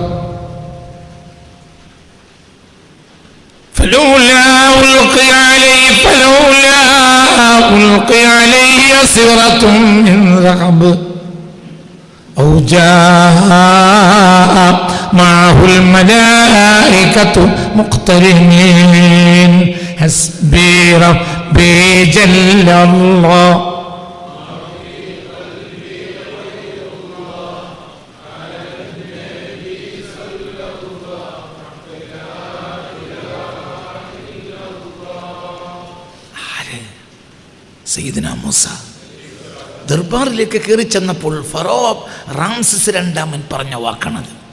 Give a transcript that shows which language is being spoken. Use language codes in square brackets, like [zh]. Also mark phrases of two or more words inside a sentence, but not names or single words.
[ar] فلولا ألقي عليه أسورة من ذهب أو جاء معه الملائكة مقترنين. حسبي ربي جل الله [ml] സയ്യിദുനാ മൂസ ദർബാറിലേക്ക് കയറി ചെന്നപ്പോൾ ഫറോ റാംസസ് രണ്ടാമൻ പറഞ്ഞ വാക്കാണത്.